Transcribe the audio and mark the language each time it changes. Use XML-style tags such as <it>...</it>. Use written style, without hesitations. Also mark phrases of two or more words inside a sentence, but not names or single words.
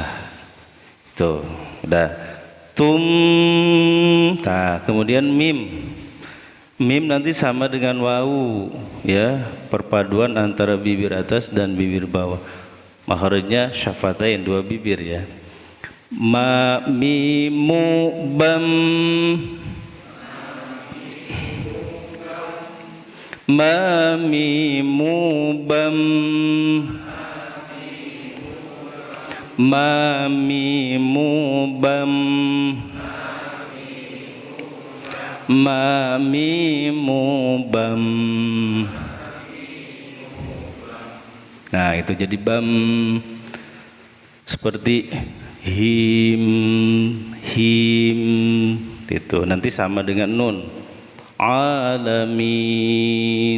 <id>Tuh, udah. Tum. Nah, kemudian mim. Mim nanti sama dengan wawu, ya, perpaduan antara bibir atas dan bibir bawah. Makhrajnya syafatain, dua bibir ya. Ma mimu bam. Ma mimu bam. Ma mimu bam, ma mimu bam. Nah itu jadi bam. Seperti him itu nanti sama dengan nun. Alamin.</id>